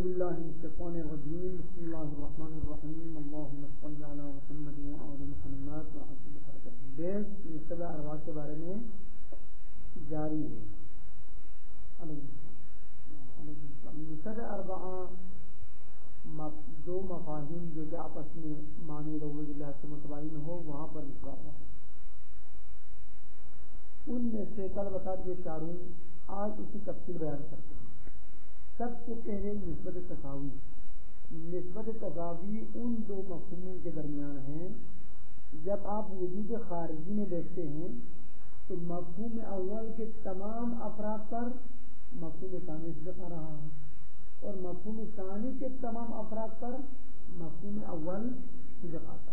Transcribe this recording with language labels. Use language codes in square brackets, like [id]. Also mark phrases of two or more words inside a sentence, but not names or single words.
[ar] بالله من الشيطان الرجيم بسم الله الرحمن الرحيم اللهم صل على محمد وعلى محمد وعلى [ur] بیس نسبہ اربعہ کے بارے میں جاری ہے. نسبہ اربعہ دو مفاہیم جو کہ آپس میں معنی لغوی کے لحاظ سے متباین ہو وہاں پر نسبہ ہے. ان میں سے کل بتا دیے چاروں آج اسی تفصیل بیان کرتے ہیں. سب سے پہلے نسبت تساوی. نسبت تساوی ان دو مفہوموں کے درمیان ہے. جب آپ وجود خارجی میں دیکھتے ہیں تو مفہوم اول کے تمام افراد پر مفہوم ثانی نسبت آ رہا ہے اور مفہوم ثانی کے تمام افراد پر مفہوم اول نسبت آتا ہے.